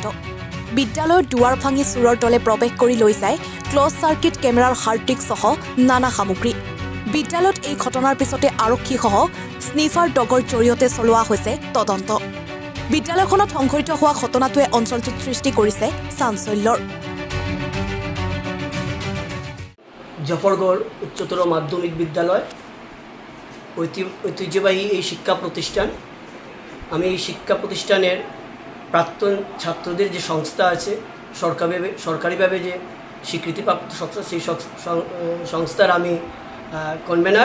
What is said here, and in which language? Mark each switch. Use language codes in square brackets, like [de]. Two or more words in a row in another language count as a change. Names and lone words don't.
[as] বিদ্যালয়ৰ দুৱাৰ ভাঙি চোৰৰ দলে প্ৰৱেশ কৰি লৈ যায় [en] closed circuit camera [as] হাৰ্ডডিস্ক সহ নানা সামগ্ৰী। বিদ্যালয়ত এই ঘটনাৰ পিছতে আৰক্ষীসহ [en] sniffer dog [as] জৰিয়তে চলোৱা হৈছে তদন্ত। বিদ্যালয়খনত সংঘটিত হোৱা ঘটনাটোৱে অঞ্চলটোত সৃষ্টি কৰিছে চাঞ্চল্যৰ। [bn] ডফরগড় উচ্চতর মাধ্যমিক বিদ্যালয় ঐতিহ্যবাহী এই শিক্ষা প্রতিষ্ঠান। আমি এই শিক্ষা প্রতিষ্ঠানের প্রাক্তন ছাত্রদের যে সংস্থা আছে, সরকারিভাবে যে স্বীকৃতিপ্রাপ্ত সংস্থা, সেই সংস্থার আমি কনভেনার।